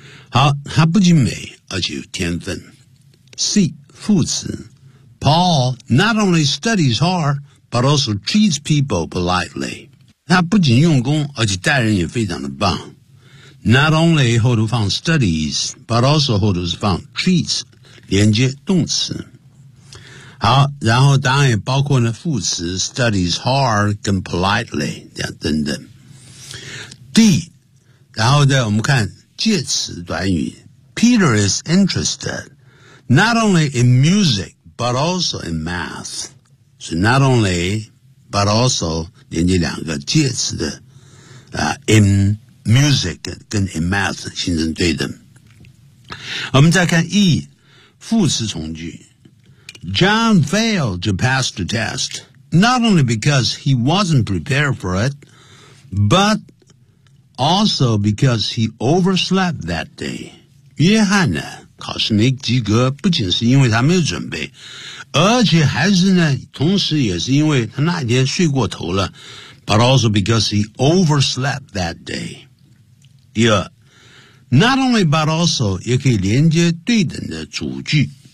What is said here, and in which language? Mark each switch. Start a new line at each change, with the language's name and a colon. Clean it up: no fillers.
Chinese: 好，她不仅美，而且有天分。 C, 副词。
English: Paul not only studies hard, but also treats people politely.
Chinese: 他不仅用功，而且待人也非常的棒。
English: Not only
Chinese: 后头放 studies,
English: but also
Chinese: 后头是放 treats, 连接动词。好，然后答案也包括呢副词
English: studies hard
Chinese: 跟 politely, 这样等等。 D, 然后再我们看介词短语。
English: Peter is interested, not only in music, but also in math.
Chinese: So
English: not only,but also
Chinese: 连接两个介词的、
English: in music
Chinese: 跟
English: in math
Chinese: 形成对等。我们再看 E 副词从句。
English: John failed to pass the test, not only because he wasn't prepared for it, but also because he overslept that day.
Chinese: 约翰呢考试没及格，不仅是因为他没有准备，而且还是呢，同时也是因为他那天睡过头了。
English: But also because he overslept that day.
Chinese: 第二
English: ，not only but also
Chinese: 也可以连接对等的主句。